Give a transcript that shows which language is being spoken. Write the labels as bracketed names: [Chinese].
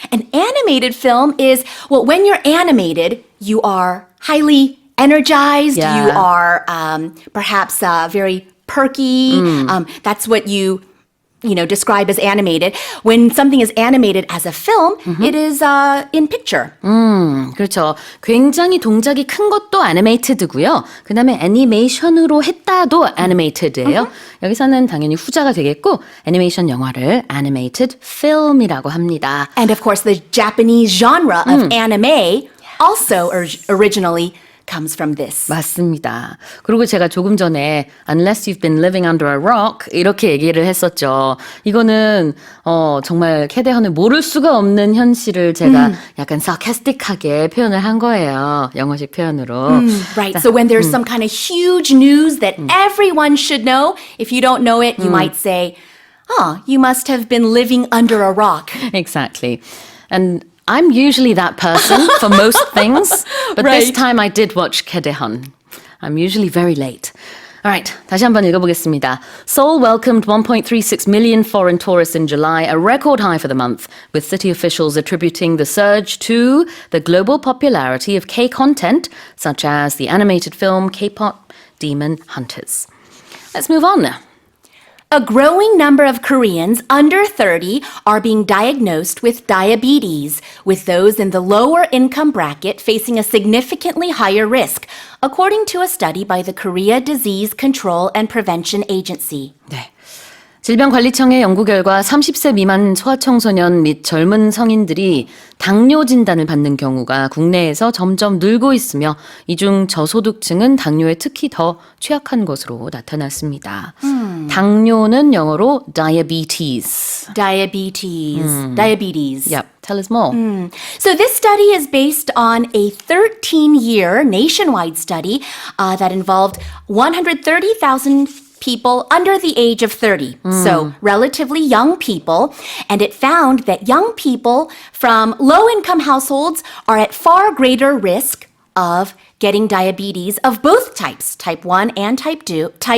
[English] An animated film is, well, when you're animated, you are highly energized. Yeah. You are perhaps very perky. That's what you describe as animated. When something is animated as a film, it is in picture. [Korean] 그렇죠. 굉장히 동작이 큰 것도 애니메이티드고요. 그 다음에 애니메이션으로 했다도 애니메이티드예요. 여기서는 당연히 후자가 되겠고 애니메이션 영화를 animated film이라고 합니다. [English] And of course, the Japanese genre of anime also originally comes from this. [Korean] 맞습니다. 그리고 제가 조금 전에 unless you've been living under a rock 이렇게 얘기를 했었죠. 이거는 정말 캐대헌을 모를 수가 없는 현실을 제가 약간 sarcastic하게 표현을 한 거예요. 영어식 표현으로. [English] Right. So when there's some kind of huge news that everyone should know, if you don't know it, you might say, you must have been living under a rock. Exactly. And I'm usually that person for most things, but this Right. time I did watch 캐대헌. I'm usually very late. [Korean] All right, 다시 한번 읽어보겠습니다. [English] Seoul welcomed 1.36 million foreign tourists in July, a record high for the month, with city officials attributing the surge to the global popularity of K-content, such as the animated film K-pop Demon Hunters. Let's move on now. A growing number of Koreans under 30 are being diagnosed with diabetes, with those in the lower income bracket facing a significantly higher risk, according to a study by the Korea Disease Control and Prevention Agency. [Korean] 네. 질병관리청의 연구 결과 30세 미만 소아청소년 및 젊은 성인들이 당뇨 진단을 받는 경우가 국내에서 점점 늘고 있으며 이중 저소득층은 당뇨에 특히 더 취약한 것으로 나타났습니다. 당뇨는 영어로 diabetes. [English] Diabetes. Yep. Tell us more. So this study is based on a 13-year nationwide study that involved 130,000 people under the age of 30, so relatively young people, and it found that young people from low-income households are at far greater risk of getting diabetes of both types, type 1 and type 2,